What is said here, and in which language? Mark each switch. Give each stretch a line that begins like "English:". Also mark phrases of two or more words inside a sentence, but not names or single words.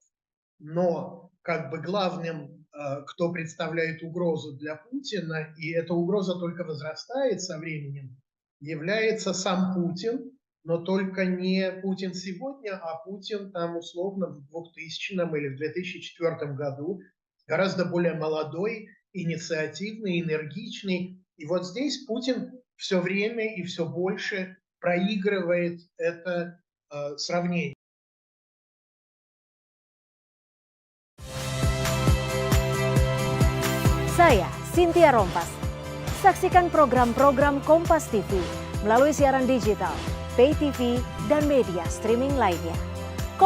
Russian: Но как бы главным, кто представляет угрозу для Путина, и эта угроза только возрастает со временем, является сам Путин, но только не Путин сегодня, а Путин там условно в 2000 или в 2004 году, гораздо более молодой, инициативный, энергичный. И вот здесь Путин все время и все больше проигрывает это sравнение.
Indonesian: Saya, Cynthia Rompas. Saksikan program-program Kompas TV melalui siaran digital,
English: pay TV,
Indonesian: dan media streaming lainnya.